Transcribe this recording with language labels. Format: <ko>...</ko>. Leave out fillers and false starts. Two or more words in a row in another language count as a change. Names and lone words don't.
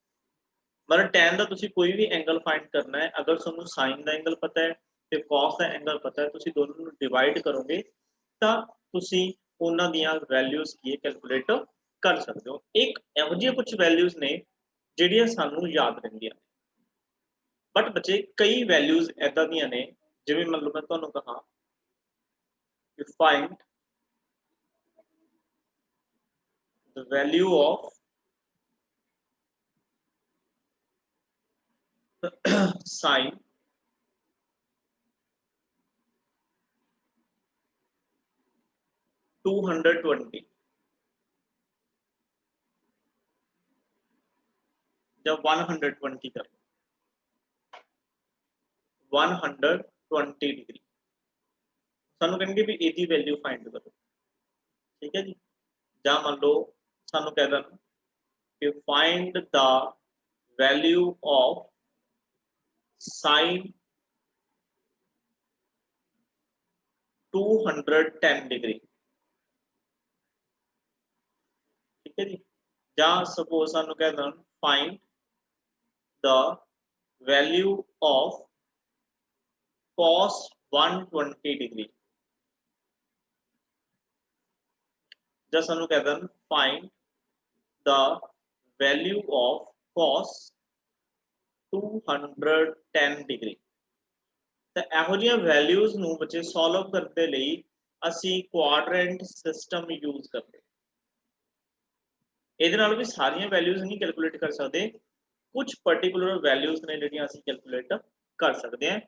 <pa>ਮਤਲਬ tan ਦਾ ਤੁਸੀਂ ਕੋਈ ਵੀ ਐਂਗਲ ਫਾਈਂਡ ਕਰਨਾ ਹੈ, ਅਗਰ ਤੁਹਾਨੂੰ sin ਦਾ ਐਂਗਲ ਪਤਾ ਹੈ ਤੇ cos ਦਾ ਐਂਗਲ ਪਤਾ ਹੈ, ਤੁਸੀਂ ਦੋਨੋਂ ਨੂੰ ਡਿਵਾਈਡ ਕਰੋਗੇ ਤਾਂ ਤੁਸੀਂ ਉਹਨਾਂ ਦੀਆਂ ਵੈਲਿਊਜ਼ ਕੀ ਕੈਲਕੂਲੇਟ ਕਰ ਸਕਦੇ ਹੋ। ਇੱਕ ਇਹੋ ਜਿਹੀਆਂ ਕੁਝ ਵੈਲਿਊਜ਼ ਨੇ ਜਿਹੜੀਆਂ ਸਾਨੂੰ ਯਾਦ ਰਹਿੰਦੀਆਂ ਨੇ, ਬਟ ਬੱਚੇ ਕਈ ਵੈਲਿਊਜ਼ ਐਦਾਂ ਦੀਆਂ ਨੇ, ਜਿਵੇਂ ਮੰਨ ਲਓ ਮੈਂ ਤੁਹਾਨੂੰ ਕਹਾਂ ਕਿ</pa> <en>find the value of</en> <pa>sine 220 ਜਾਂ 120 ਕਰ 120 डिग्री ਸਾਨੂੰ ਕਹਿੰਗੇ ਵੀ ਇਹਦੀ ਵੈਲਿਊ ਫਾਈਂਡ ਕਰੋ, ਠੀਕ ਹੈ ਜੀ। ਜਾਂ ਮੰਨ ਲਓ ਸਾਨੂੰ ਕਹਿ ਦੇਣ ਕਿ</pa> <en>find the value of</en> <pa>sin 210 डिग्री, ਠੀਕ ਹੈ ਜੀ। ਜਾਂ सपोज ਸਾਨੂੰ ਕਹਿ ਦੇਣ</pa> <en>find the value of cos 120 degree,</en> <pa>ਜਾਂ ਸਾਨੂੰ ਕਹਿ ਦੇਣ</pa> <en>find the value of cos 210 degree।</en> <pa>ਤਾਂ ਇਹੋ ਜਿਹੀਆਂ ਵੈਲਿਊਜ਼ ਨੂੰ ਬੱਚੇ ਸੋਲਵ ਕਰਨ ਦੇ ਲਈ ਅਸੀਂ</pa> <en>quadrant system use</en> <pa>ਕਰਦੇ। ਇਹਦੇ ਨਾਲ ਵੀ ਸਾਰੀਆਂ ਵੈਲਿਊਜ਼ ਨਹੀਂ ਕੈਲਕੂਲੇਟ ਕਰ ਸਕਦੇ, ਕੁਝ</pa> <en>particular values</en> <pa>ਨੇ ਜਿਹੜੀਆਂ ਅਸੀਂ ਕੈਲਕੂਲੇਟ ਕਰ ਸਕਦੇ ਹਾਂ।</pa>